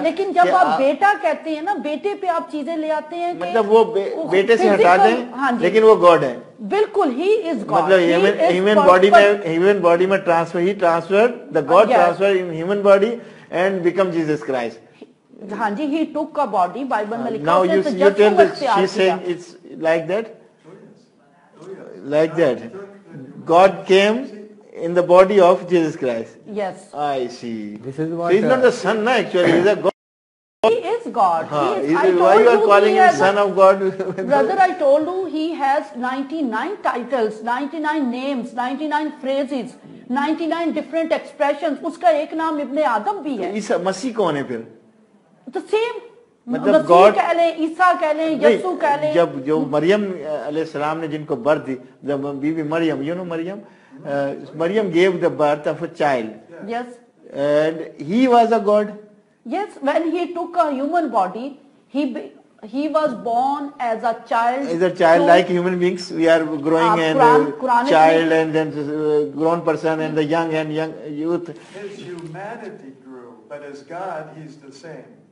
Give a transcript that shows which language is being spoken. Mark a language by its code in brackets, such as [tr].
[ur] لیکن جب آپ بیٹا کہتے ہیں نا, بیٹے پہ آپ چیزیں لے آتے ہیں, مطلب وہ بیٹے سے ہٹا دیں, لیکن وہ گاڈ ہے. [en] بالکل, he is God. مطلب human body میں transfer, he transferred, the God transfer in human body and become Jesus Christ. [ur] ہاں جی, [en] he took a body, [ur] Bible میں لکھا ہے. [en] Now you tell that she's saying it's like that? Like that. God came in the body of Jesus Christ. Yes. I see. This is what. So he's not the son, actually. He's a God. He is God. Why you are calling him son of God? Brother, I told you he has 99 titles, 99 names, 99 phrases, 99 different expressions. [ur] اس کا ایک نام ابن آدم بھی ہے. عیسیٰ مسیح کون ہے پھر؟ [en] The same. [ur] مطلب گاڈ کہہ لیں, عیسیٰ کہہ لیں, یسوع کہہ لیں. جب جو مریم علیہ السلام نے جن کو برتھ دی, جب be be Maryam, [en] you know Maryam gave the birth of a child. Yes. And he was a God. Yes, when he took a human body, he was born as a child. As a child, like human beings, we are growing and child and then grown person and the young youth. His humanity grew, but as God, he's the same.